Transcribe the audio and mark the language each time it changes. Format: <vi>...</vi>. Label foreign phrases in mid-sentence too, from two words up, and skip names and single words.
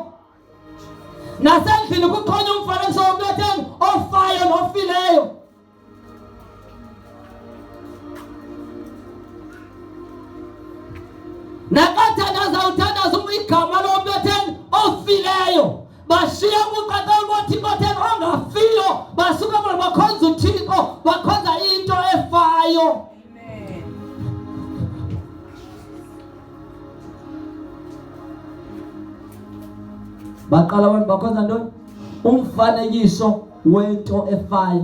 <xh>Nasendlini kukhona umfanekiso womuntu otheni ofayo nofileyo. Nakathandaza uthandaza igama lomuntu otheni ofileyo. Bashiya ukuqaqala ukuthi otheni ongafiyo, basuka bakhonza uThixo, bakhonza into efayo. Baqala abantu bakhonza ntoni? Umfanekiso wento efayo.</xh>